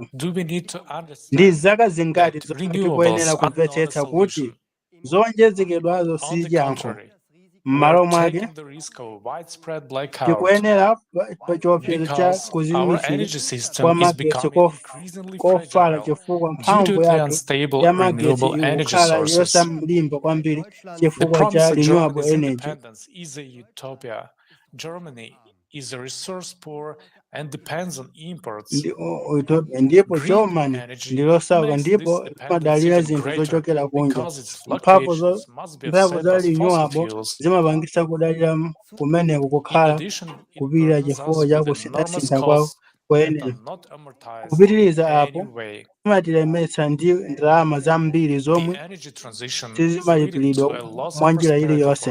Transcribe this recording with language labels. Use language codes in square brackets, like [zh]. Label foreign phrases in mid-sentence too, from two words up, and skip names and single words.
[ny] Ndi zaka zingati zomwe tikuyenera kumvetsetsa kuti zowonjezedwazo si yankho. M'malo mwake tikuyenera pa chiopsezo cha kuziwitsira kwa magetsi kofala chifukwa mphamvu yake ya magetsi ikukhala yosamlimba kwambiri chifukwa cha [en] renewable energy. Is a resource poor and depends on imports. [ny] Ndipo Germany ndilosauka ndipo imadalira zinthu zochokera kunja. Mphamvu za renewable zimapangitsa kudalira kumeneko kukhala kupirira chifukwa cha kusintha kwa energy. Kupitiriza apo imatilemetsa ndi ndalama zambiri zomwe sizimalipiridwa mwa njira iliyonse.